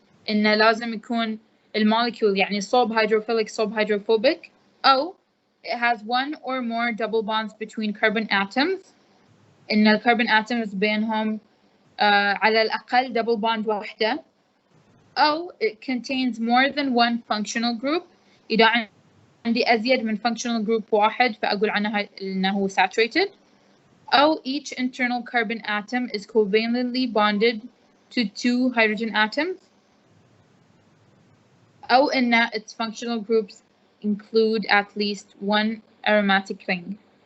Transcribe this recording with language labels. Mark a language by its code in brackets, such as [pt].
[ar] إنه لازم يكون المولكيول يعني صوب [en] hydrophilic [ar] صوب [en] hydrophobic، أو it has one or more double bonds between carbon atoms. [ar] إن الكربون [en] atoms [ar] بينهم على الأقل [en] double bond واحدة، أو it contains more than one functional group. [ar] إذا عندي أزيد من functional group واحد فأقول عنها إنه saturated. [en] أو each internal carbon atom is covalently bonded to 2 hydrogen atoms. [ar] أو إن [en] its functional groups include at least one aromatic ring.